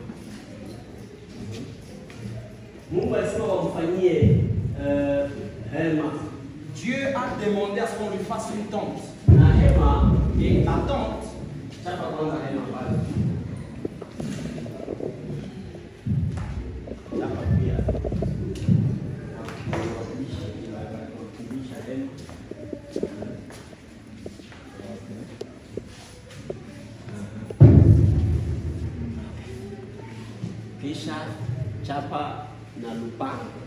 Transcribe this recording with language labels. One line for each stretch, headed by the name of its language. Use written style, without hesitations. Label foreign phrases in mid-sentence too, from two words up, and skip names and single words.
Swahili: Mungu alisema wamfanyie hema.
French: Dieu a demandé à ce qu'on lui fasse une tente.
Swahili: Na hema
French: Et la tente,
Swahili: chapa kwanza hema pale. Chapa pia. Wakilisha hema. Kisha chapa na lupango.